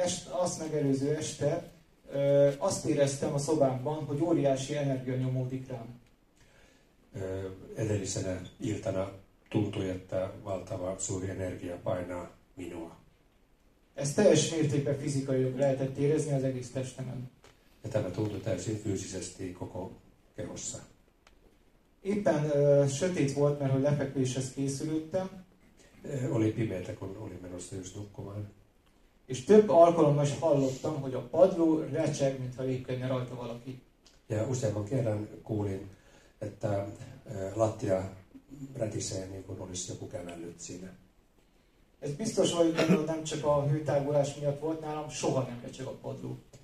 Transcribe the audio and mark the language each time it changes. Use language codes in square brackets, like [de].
[hu] Azt megelőző este azt éreztem a szobámban, hogy óriási energia nyomódik rám. [fi] edellisenä iltana tuntui, että valtava suuri energia painaa minua. [hu] Ez teljes mértékben fizikailag lehetett érezni az egész testemen. [fi] Ja tämä tuntui täysin fyysisesti koko kehossa. [hu] Éppen sötét volt, mert hogy lefekvéshez készülődtem, [fi] Oli pimeätä, kun olin menossa just nukkumaan. [hu] és több alkalommal is hallottam, hogy a padló recseg, mintha lépkedne rajta valaki. [fi] Ja useamman kerran kuulin, että lattia rätisee niin kuin olisi joku kävellyt siinä. [hu] Ez biztos vagyok benne, hogy nem csak a hőtágulás miatt volt nálam, soha nem recseg a padló.